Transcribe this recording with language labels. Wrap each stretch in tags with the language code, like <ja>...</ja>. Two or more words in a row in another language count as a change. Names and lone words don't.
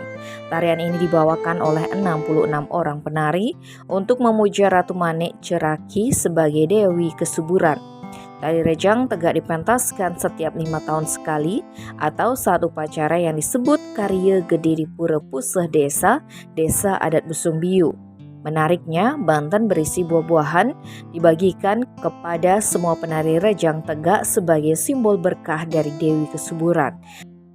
<id>Tarian ini dibawakan oleh 66 orang penari untuk memuja Ratu Manik Ceraki sebagai Dewi Kesuburan. Tari rejang tegak dipentaskan setiap 5 tahun sekali atau saat upacara yang disebut Karya Gede di Pura Puseh Desa Adat Busung Biu. Menariknya, banten berisi buah-buahan dibagikan kepada semua penari rejang tegak sebagai simbol berkah dari Dewi Kesuburan.</id>